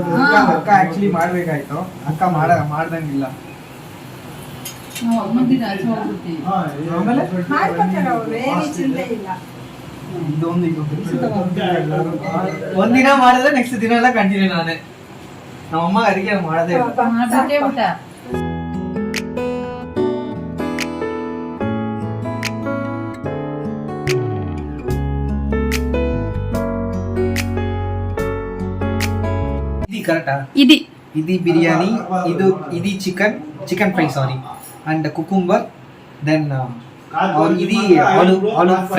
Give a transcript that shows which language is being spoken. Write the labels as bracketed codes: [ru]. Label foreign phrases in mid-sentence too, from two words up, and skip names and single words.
[kn] ಅಕ್ಕ ಆಕ್ಚುಲಿ ಮಾಡ್ಬೇಕಾಯ್ತು, ಅಕ್ಕ ಮಾಡ್ದಂಗಿಲ್ಲ. ನಾವು ಅಮ್ಮನ ಆಚೆ ಹೋಗ್ಬಿಡ್ತೀವಿ. ಆಮೇಲೆ ಮಾಡ್ಕೊತಾರೆ ಅವ್ರು, ಏನು ಚಿಂತೆ ಇಲ್ಲ. ಒಂದಿನ ಮಾಡಿದ್ರೆ ನೆಕ್ಸ್ಟ್ ದಿನ ಎಲ್ಲ ಕಂಟಿನ್ಯೂ ನಾನೇ. ನಮ್ಮಮ್ಮ ಅಡಿಗೆ ಮಾಡದೇ ಇಲ್ಲ. ಮಾಡ್ಬಿಟ್ಟೇ ಬಿಟ್ಟ. [te] ఇది కరెక్టా? ఇది బిర్యానీ, ఇది [en] chicken fry sorry, and cucumber, then [te] ఇది ఆలు ఫ్రై.